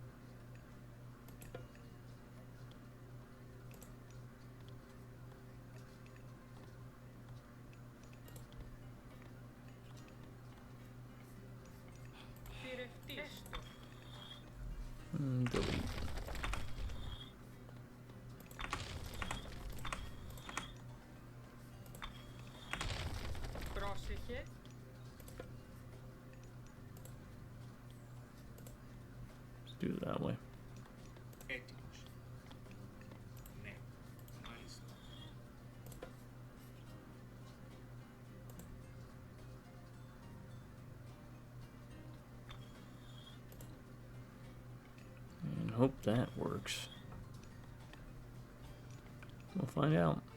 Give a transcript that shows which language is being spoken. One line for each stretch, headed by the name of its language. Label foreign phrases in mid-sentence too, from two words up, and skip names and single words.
Greek: Θηρευτής. Έστω.
English: Delete.
Greek: Πρόσεχε.
English: Let's do it that way.
Greek: Έτοιμος. Ναι. Μάλιστα.
English: And hope that works. We'll find out.